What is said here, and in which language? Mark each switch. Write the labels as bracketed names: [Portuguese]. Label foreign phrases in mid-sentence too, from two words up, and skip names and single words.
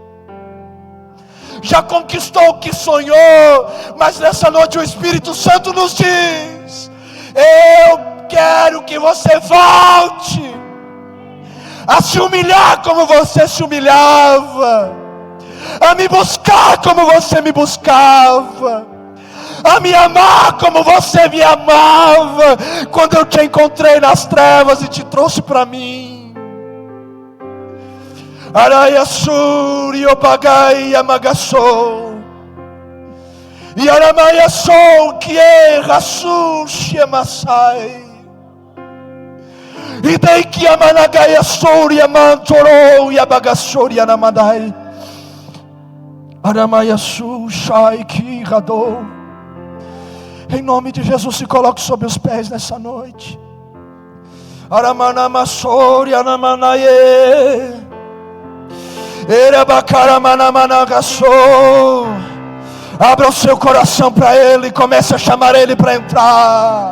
[Portuguese] Já conquistou o que sonhou, mas nessa noite o Espírito Santo nos diz: eu quero que você volte a se humilhar como você se humilhava, a me buscar como você me buscava, a me amar como você me amava, quando eu te encontrei nas trevas e te trouxe para mim. Araya suri opagai amagassou, e aramaya sou que é rasul shemasai, e dei que amanagaya suri amantorou e abagassori anamadai. Aramayasu Shai Ki Radou. Em nome de Jesus, se coloque sobre os pés nessa noite. Aramanamassori Anamanaye. Erabakaramanamanagasou. Abra o seu coração para Ele. Comece a chamar Ele para entrar.